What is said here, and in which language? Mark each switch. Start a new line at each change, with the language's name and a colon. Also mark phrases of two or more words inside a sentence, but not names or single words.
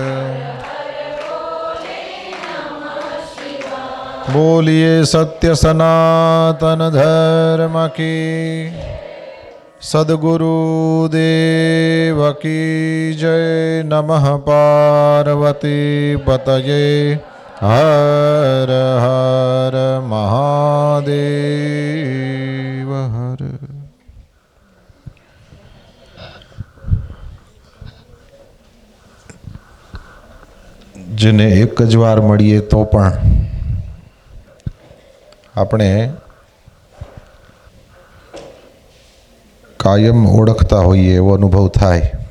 Hindi: बोलिए सत्य सनातन धर्म की सद्गुरु देव की जय।
Sanskrit: नमः पार्वती पतये हर हर महादेव हर।
Gujarati: જેને એક જ વાર મળીએ તો પણ આપણે કાયમ ઓળખતા હોઈએ એવો અનુભવ થાય